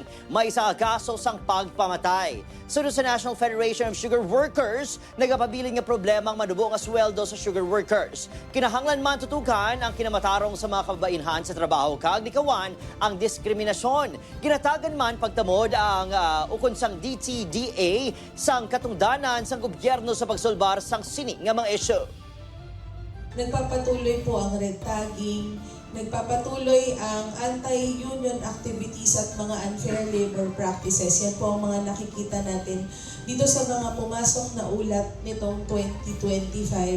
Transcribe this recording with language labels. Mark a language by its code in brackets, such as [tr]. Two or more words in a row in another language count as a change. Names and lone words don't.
[hil] May isa ka kaso sang pagpamatay. Sunod sa National Federation of [en] Sugar Workers, [hil] nagapabilin nga problema ang manubo nga sweldo sa sugar workers. Kinahanglan man tutukan ang kinamatarong sa mga kababainhan sa trabaho kag likawan ang diskriminasyon. Ginatagan man pagtamod ang ukon sang DTDA sang katungdanan sang gobyerno sa pagsolbar sang sini nga mga isyu. [tl] Nagpapatuloy po ang [en] red tagging, [tl] nagpapatuloy ang [en] anti-union activities [tl] at mga [en] unfair labor practices. [tl] Yan po ang mga nakikita natin dito sa mga pumasok na ulat nitong 2025.